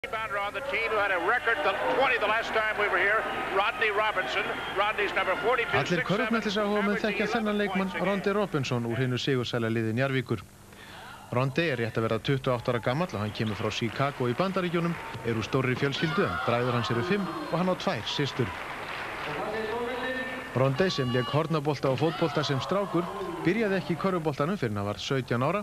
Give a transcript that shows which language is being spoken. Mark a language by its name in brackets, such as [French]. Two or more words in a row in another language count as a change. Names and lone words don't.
[English] Rebounder on the team who had a record 20 the last time we were here, Rodney Robinson. Rodney's number 42. [Icelandic] Allir körfuboltaáhugamenn þekkja þennan leikmann Rodney Robinson úr hinu sigursæla liði Njarðvíkur. Rodney er rétt að verða 28 ára gamall og hann kemur frá Chicago í Bandaríkjunum, er úr stórri fjölskyldu en bræður hans eru 5 og hann á 2 systur. Rodney sem lék hornabolta og fótbolta sem strákur byrjaði ekki í körfuboltanum fyrr en hann var 17 ára.